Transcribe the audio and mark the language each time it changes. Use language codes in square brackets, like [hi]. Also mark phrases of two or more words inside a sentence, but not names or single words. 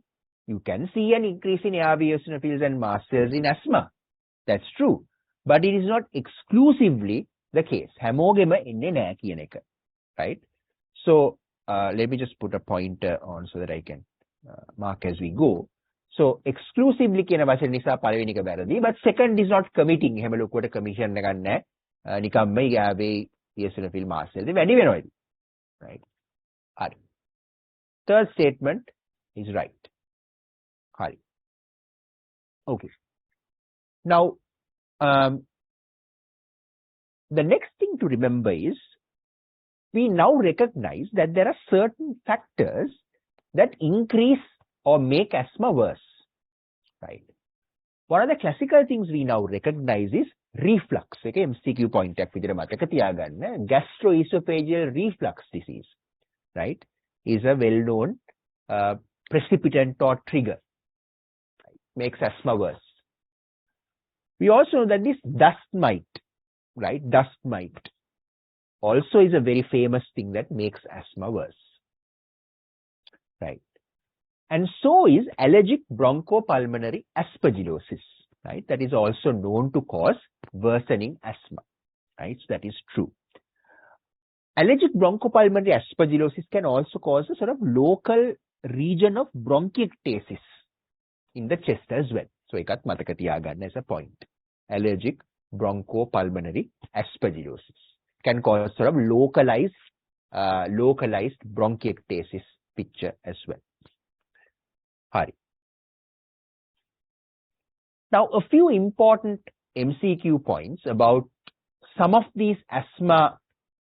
[en] You can see an increase in airway eosinophils and mast cells in asthma. That's true. But it is not exclusively the case. Right? So let me just put a pointer on so that I can mark as we go. So exclusively [si] කියන වචන නිසා පළවෙනි එක වැරදි. [en] But second is not committing. [si] එහෙම ලොකුවට commission එකක් නැහැ. නිකම්ම [en] airway eosinophil mast cells [si] වැඩි වෙනවා. [en] Right? හරි. Third statement is right. Hari. Okay. Now, the next thing to remember is we now recognize that there are certain factors that increase or make asthma worse. Right. One of the classical things we now recognize is reflux එක MCQ point [si] එකක් විදිහට මතක තියාගන්න. [en] Gastroesophageal reflux disease, right, is a well-known precipitant or trigger. Makes asthma worse. We also know that this dust mite, right, dust mite also is a very famous thing that makes asthma worse, right? And so is allergic bronchopulmonary aspergillosis, right? That is also known to cause worsening asthma, right? So that is true. Allergic bronchopulmonary aspergillosis can also cause a sort of local region of bronchiectasis in the chest as well. So [si] එකත් මතක තියාගන්න [en] as a point. Allergic bronchopulmonary aspergillosis can cause sort of localized bronchiectasis picture as well. [si] Hari. [en] Now, a few important MCQ points about some of these asthma syndromes.